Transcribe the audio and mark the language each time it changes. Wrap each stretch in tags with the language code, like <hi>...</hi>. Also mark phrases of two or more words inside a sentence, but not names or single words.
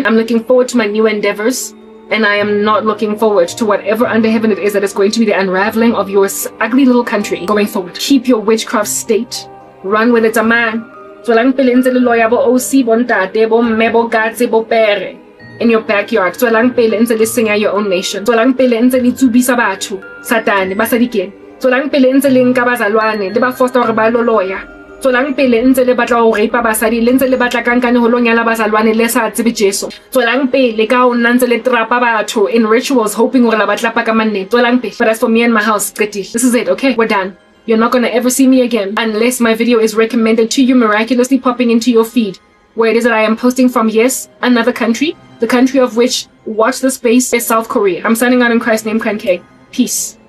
<en>I'm looking forward to my new endeavors. And I am not looking forward to whatever under heaven it is that is going to be the unraveling of your ugly little country going forward. Keep your witchcraft state. Run with it, a man. In your backyard.</en> <st>Tswelang pele ntse le senya</st> <en>your own nation.</en> <st>Tswelang pele ntse le tsubisa batho. Satane, basadikeng. Tswelang pele ntse le nka bazalwane, le ba foster hore ba lo loya. Tswelang pele ntse le batla ho rape basadi, le ntse le batla kankane ho lo nyala bazalwane le sa tsebe Jesu. Tswelang pele ka ho nna ntse le trapa batho</st> <en>in rituals hoping</en> <st>hore la batla pa ka manne. Tswelang pele.</st> <en>But as for me and my house, this is it, okay? We're done. You're not gonna ever see me again unless my video is recommended to you, miraculously popping into your feed. Where it is that I am posting from, yes, another country. The country of which, watch the space, is South Korea. I'm signing out in Christ's name, Kran K.</en>